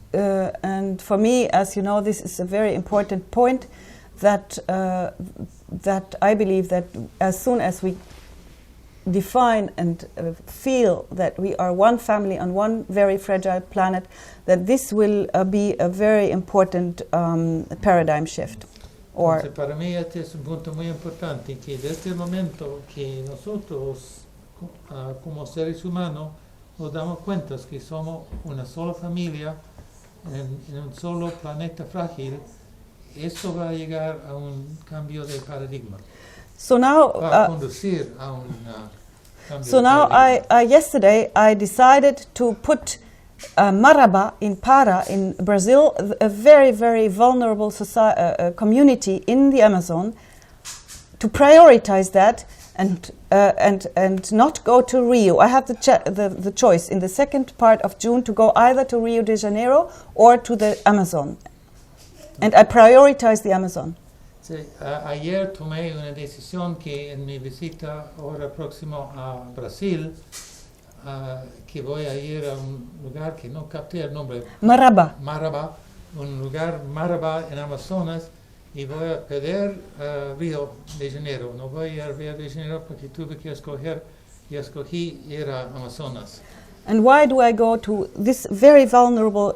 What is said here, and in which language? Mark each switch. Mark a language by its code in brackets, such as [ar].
[en] And for me, as you know, this is a very important point that that I believe that as soon as we define and feel that we are one family on one very fragile planet, that this will be a very important paradigm shift. Or [es] Entonces, para mí este es un punto muy importante, que desde el momento que nosotros como seres humanos nos damos cuenta que somos una sola familia en un solo planeta frágil, eso va a llegar a un cambio de paradigma. [en] so now, [es] Va a conducir a un cambio [en] so [es] de [en] now [es] paradigma. [en] yesterday I decided to put Maraba in Para in Brazil, a very, very vulnerable community in the Amazon, to prioritize that and not go to Rio. I had the choice in the second part of June to go either to Rio de Janeiro or to the Amazon, and I prioritized the Amazon. [es] Sí, ayer tomé una decisión que en mi visita ahora próximo a Brasil, que voy a ir a un lugar que no capté el nombre. Maraba. Maraba, un lugar Maraba en Amazonas, y voy a pedir Río de Janeiro. No voy a Río de Janeiro porque tuve que escoger y escogí ir a Amazonas. [en] And why do I go to this very vulnerable